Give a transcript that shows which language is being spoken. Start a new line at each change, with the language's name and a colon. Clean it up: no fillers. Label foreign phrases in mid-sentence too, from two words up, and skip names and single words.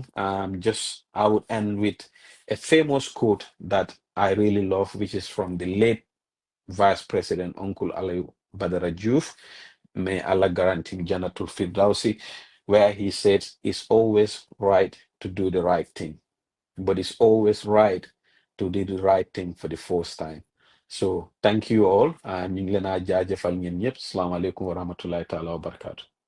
English: Just I would end with a famous quote that I really love, which is from the late Vice President Uncle Ali Badara Juf. May Allah guarantee Janatul Firdausi, where he says it's always right to do the right thing, but it's always right to do the right thing for the first time. So thank you all.
Wolof: ñu ngi leen a jaajëfal ñeen ñëpp.
Arabic: السلام عليكم ورحمة الله تعالى وبركاته.